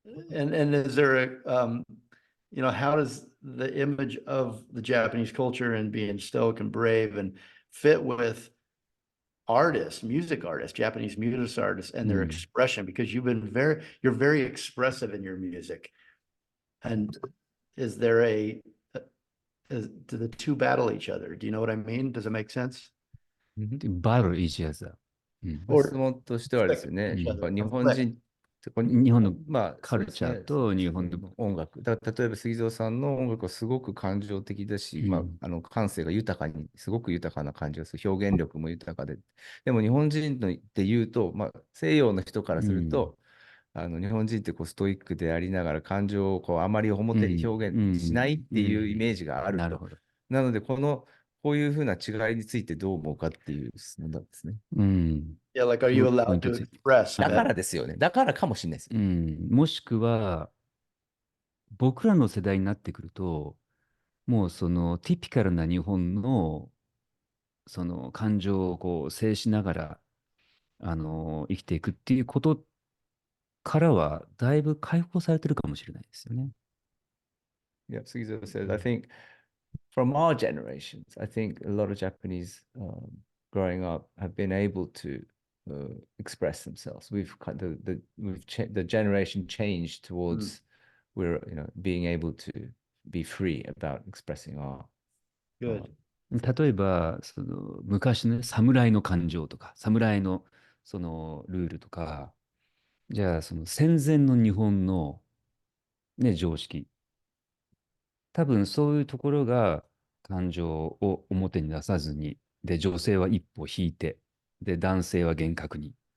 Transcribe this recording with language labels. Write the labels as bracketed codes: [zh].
[en] And is there how does the image of the Japanese culture and being stoic and brave and fit with music artists, Japanese music artists, and their expression? Because you're very expressive in your music. And is there do the two battle each other? Do you know what I mean? Does it make sense? Battle each other. [ja] 質問としてはですね、日本人、日本のまあ、カルチャーと日本の音楽。例えば、杉蔵さんの音楽はすごく感情的だし、感性がすごく豊かな感じがする。表現力も豊かで。でも、日本人で言うと、西洋の人からすると、日本人ってストイックでありながら感情をあまり表に表現しないっていうイメージがあると。なので、こういうふうな違いについてどう思うかっていう質問なんですね。 [en] Yeah, like, are you allowed to express? [ja] だからですよね。だからかもしれないですよ。もしくは、僕らの世代になってくると、もうそのティピカルな日本のその感情を制しながら生きていくっていうことからはだいぶ解放されてるかもしれないですよね。 [en] Yeah, Sugizo said, I think from our generations, I think a lot of Japanese growing up have been able to express themselves. The generation changed towards we're being able to be free about expressing our Good. [ja] 例えば、昔のね、侍の感情とか、侍のそのルールとか、じゃあその戦前の日本の、ね、常識、多分そういうところが感情を表に出さずに、で、女性は一歩引いて、で、男性は厳格に。